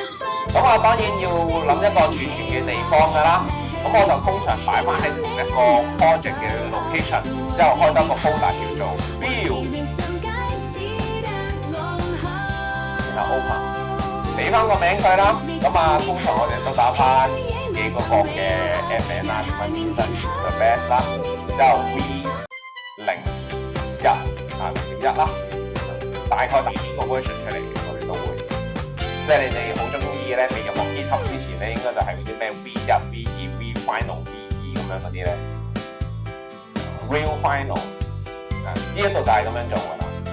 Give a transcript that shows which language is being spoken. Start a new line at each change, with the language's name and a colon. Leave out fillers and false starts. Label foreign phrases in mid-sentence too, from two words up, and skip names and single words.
Cantonese: 咁我當然要諗一個儲存嘅地方㗎啦，咁我就通常擺翻喺同一個 project 嘅 location， 之後開多個 folder 叫做 Build， 然後 open， 俾翻個名佢啦。咁啊，通常我哋都打翻幾個嘅 app 名啦，點樣變身
English: the best
Cantonese: 啦，之後 V01 0.1啦，大概打邊個 version 出嚟嘅，我哋都會。即係你哋好中意咧，未入落 GitHub 之前咧，應該就係嗰啲咩 V1、V2、
English: V Final、
Cantonese: V2咁樣嗰啲咧 ，
English: Real Final
Cantonese: 呢一度就係咁樣做㗎啦。